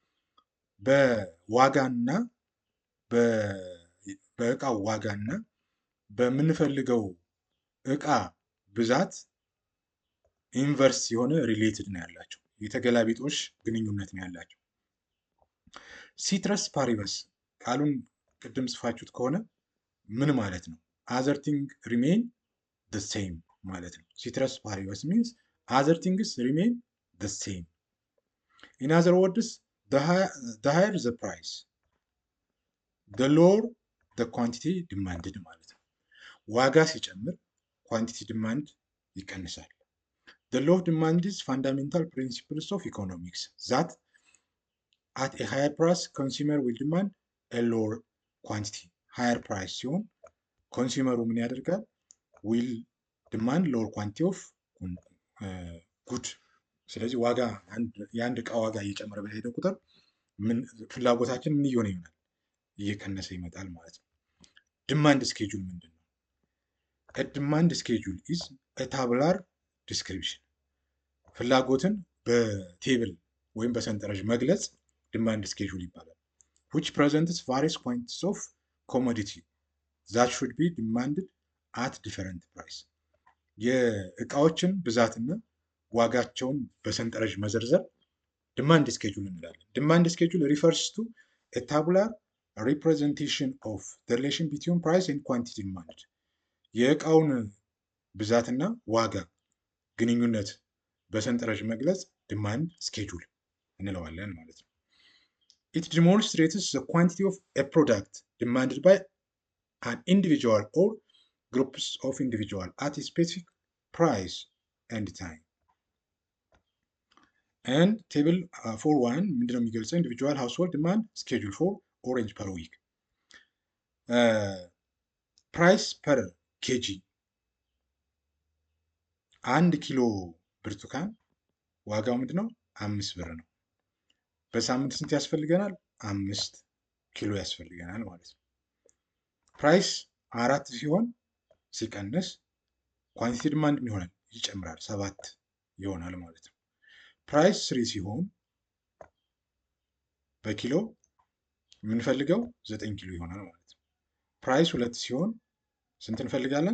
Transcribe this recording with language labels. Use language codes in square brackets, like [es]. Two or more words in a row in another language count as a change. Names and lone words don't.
[am] በዋጋና በእቃው ዋጋና በምንፈልገው እቃ ብዛት ኢንቨርስ የሆነ ሪሌትድ ነው ያላቸው፣ የተገላቢጦሽ ግንኙነት ነው ያላቸው። [la] ceteris paribus [am] ቃሉን ቅድም ጽፋችሁት ከሆነ ምን ማለት ነው? [en] other thing remain the same [am] ማለት ነው። [la] ceteris paribus [en] means other things remain the same። in other words the higher the price the lower the quantity demanded [am] ማለት ነው። ዋጋ ሲጨምር [en] quantity demand ይቀንሳል። the law of demand is fundamental principles of economics that at a higher price consumer will demand a lower quantity. higher price [am] ሲሆን ኮንሱመሩ ምን ያደርጋል? [en] will demand lower quantity of good። [am] ስለዚህ ዋጋ የአንድ እቃ ዋጋ እየጨመረ በሄደ ቁጥር ፍላጎታችን ምን እየሆነ ይሆናል? እየቀነሰ ይመጣል ማለት ነው። [en] demand schedule [am] ምንድን ነው? [en] demand schedule is tabular description። [am] ፍላጎትን በቴብል ወይም በሰንጠረዥ መግለጽ [en] demand schedule ይባላል። which presents various quantities of commodity that should be demanded at different price። [am] የእቃዎችን ብዛትና ዋጋቸውን በሰንጠረዥ መዘርዘር [en] demand schedule [am] እንላለን። [en] demand schedule refers ቱ a tabular representation of the relation between price and quantity demanded። [am] የእቃውን ብዛትና ዋጋ ግንኙነት በሰንጠረዥ መግለጽ [en] demand schedule [am] እንለዋለን ማለት ነው። [en] it demonstrates the quantity of a product demanded by an individual or groups of individual at a specific price and time። and table 4.1 [am] ምንድነው የሚገልጸው? [en] individual household demand schedule for orange per week። price per kg 1 [am] ኪሎ ብርቱካን ዋጋው ምንድነው? 5 ብር ነው። በሳምንት ስንት ያስፈልገናል? 5 ኪሎ ያስፈልገናል ማለት ነው። ፕራይስ 4 ሲሆን ሲቀንስ [en] quantity demand [am] ይሆናል ይጨምራል፣ 7 ይሆናል ማለት ነው። ፕራይስ 3 ሲሆን በኪሎ የምንፈልገው 9 ኪሎ ይሆናል ማለት ነው። ፕራይስ 2 ሲሆን ስንት እንፈልጋለን?